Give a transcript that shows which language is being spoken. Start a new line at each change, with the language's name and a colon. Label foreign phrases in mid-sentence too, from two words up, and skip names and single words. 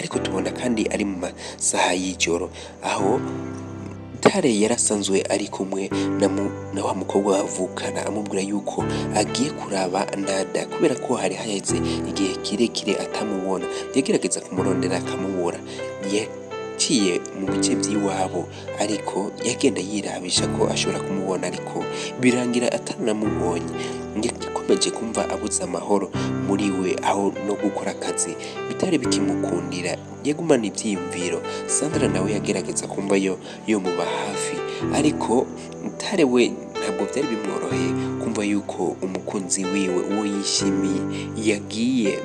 Rundi: Ariko tubona kandi ari mu masaha y'ijoro, aho Tare yarasanzwe ari kumwe na wa mukobwa bavukana, amubwira yuko agiye kuraba Nada, kubera ko hari haheze igihe kirekire atamubona. Yagerageza kumurondera akamubura, yaciye mu bice by'iwabo, ariko yagenda yirabisha ko ashobora kumubona, ariko birangira atanamubonye. Yakomeje kumva abuze amahoro muri we, aho no gukora akazi bitari bikimukundira. Yagumana ibyiyumviro. Sandra nawe yagerageza kumva yo muba hafi, ariko Tare we ntabwo byari bimworoheye kumva yuko umukunzi wiwe uwo yishimiye yagiye.